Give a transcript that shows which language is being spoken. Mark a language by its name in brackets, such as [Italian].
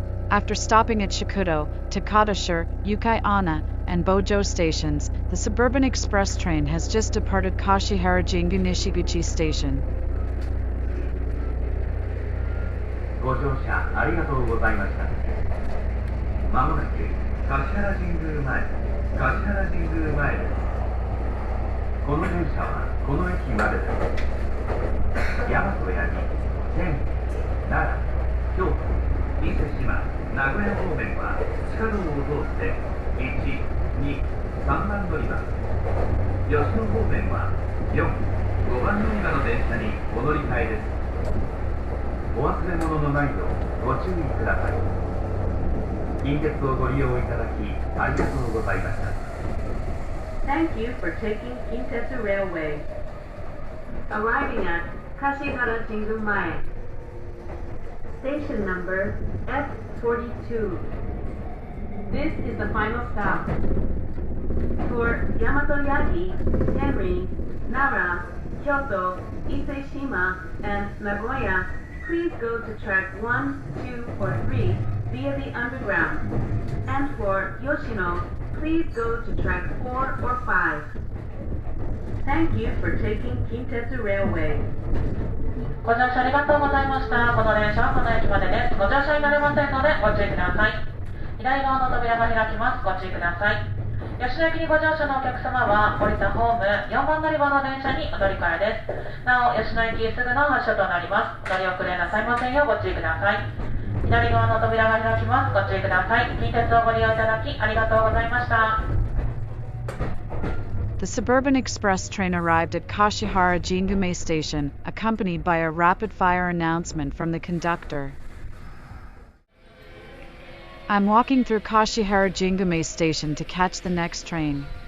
[English] After stopping at Shakudo, Takadashire, Yukai-Onna, and Bojo stations, the suburban express train has just departed Kashihara-Jingu-Nishiguchi Station. [Japanese] ご乗車ありがとうございました。まもなく橿原神宮前です。この電車はこの駅までです。大和八木、天理、奈良、京都、伊勢志摩、名古屋方面は地下道を通って1、2、3番乗り場、吉野方面は4、5番乗り場の電車にお乗り換えです。お忘れ物のないようご注意ください。近鉄をご利用いただきありがとうございました。 [English] Thank you for taking Kintetsu Railway. Arriving at Kashihara-Jingu-mae. Station number F42. This is the final stop. For Yamato-Yagi, Tenri, Nara, Kyoto, Ise-Shima, and Nagoya, please go to track 1, 2, or 3 via the underground. And for Yoshino, please go to track 4 or 5. Thank you for taking Kintetsu Railway. [Japanese] ご乗車ありがとうございました。この電車はこの駅までです。ご乗車になれませんのでご注意ください。左側の扉が開きます。ご注意ください。吉野駅にご乗車のお客様は降りたホーム4番乗り場の電車にお乗り換えです。なお、吉野駅すぐの発車となります。乗り遅れなさいませんようご注意ください。左側の扉が開きます。ご注意ください。近鉄をご利用いただきありがとうございました。 [English] The suburban express train arrived at Kashihara-Jingu-mae Station, accompanied by a rapid-fire announcement from the conductor. I'm walking through Kashihara-Jingu-mae Station to catch the next train.